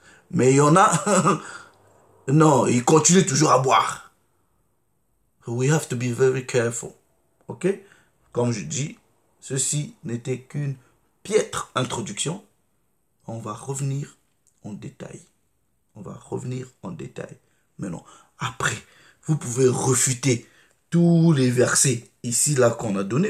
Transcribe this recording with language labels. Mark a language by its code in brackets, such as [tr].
[fr] Mais il y en a, non, ils continuent toujours à boire. [en] We have to be very careful. Ok? [fr] Comme je dis, ceci n'était qu'une piètre introduction. On va revenir en détail. On va revenir en détail. Mais non, après, vous pouvez refuter tous les versets ici, là, qu'on a donnés.